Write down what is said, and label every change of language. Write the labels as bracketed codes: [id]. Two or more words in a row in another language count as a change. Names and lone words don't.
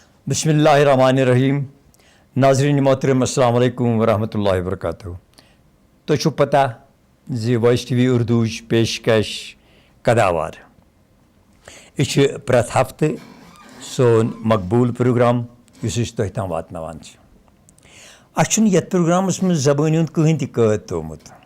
[ar] بسم اللہ الرحمن الرحیم. ناظرین محترم السلام علیکم ورحمۃ اللہ وبرکاتہ. [ks] تو چھو پتہ زی وائس ٹی وی اردوچ پیشکش کداوار یہ پریت ہفتہ سون مقبول پروگرام اس تہ تام واتنوان اچھن یت پروگرامس من زبان ہند کہین تہ قید تھومت.